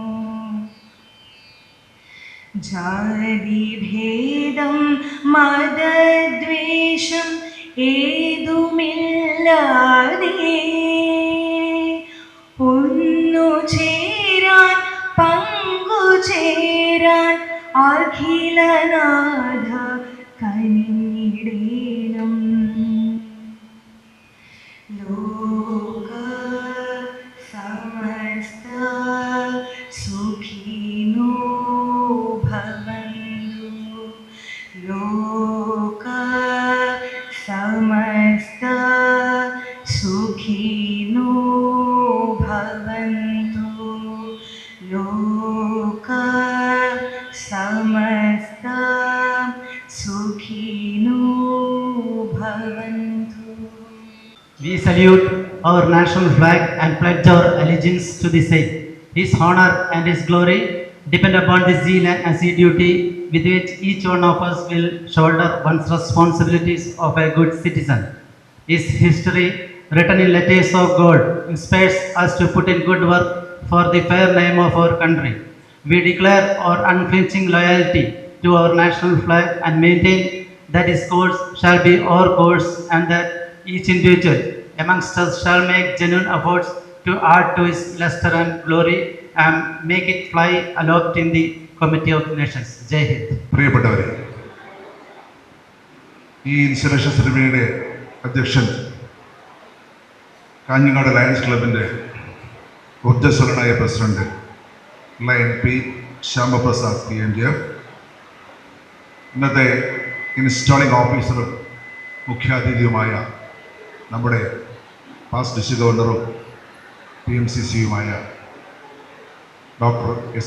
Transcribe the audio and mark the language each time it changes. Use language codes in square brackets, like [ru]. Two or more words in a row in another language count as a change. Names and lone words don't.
[ml] ജാതിഭേദം മതദ്വേഷം ഏതുമില്ലാതെ ഒന്നു ചേരാൻ പങ്കുചേരാൻ അഖിലനാഥ കനിഞ്ഞിടേണം. [sa] ലോക സമസ്ത സുഖിനോ ഭവന്തു. ലോക സമസ്ത സുഖിനോ ഭവന്തു. ലോക സമസ്ത സുഖിനോ ഭവന്തു. [en] We salute our national flag and pledge our allegiance to the same. His honor and his glory depend upon the zeal and assiduity with which each one of us will shoulder one's responsibilities of a good citizen. His history, written in letters of gold, inspires us to put in good work for the fair name of our country. We declare our unflinching loyalty to our national flag and maintain that his course shall be our course, and that each individual amongst us shall make genuine efforts to add to his luster and glory and make it fly aloft in the committee of nations. [hi] Jai Hind. [ml] പ്രിയപ്പെട്ടവരെ, ഈ [en] installation ceremonyയുടെ [ml] അധ്യക്ഷൻ കാഞ്ഞങ്ങാട് ലയൺസ് ക്ലബിൻ്റെ ഊർജ്ജസ്വലനായ പ്രസിഡന്റ് ലയൺ പി ശ്യാമപ്രസാദ് PMJF, ഇന്നത്തെ [en] installing officerും [ml] മുഖ്യാതിഥിയുമായ നമ്മുടെ [en] past district governorും [ml] PMCCയുമായ ഡോക്ടർ S.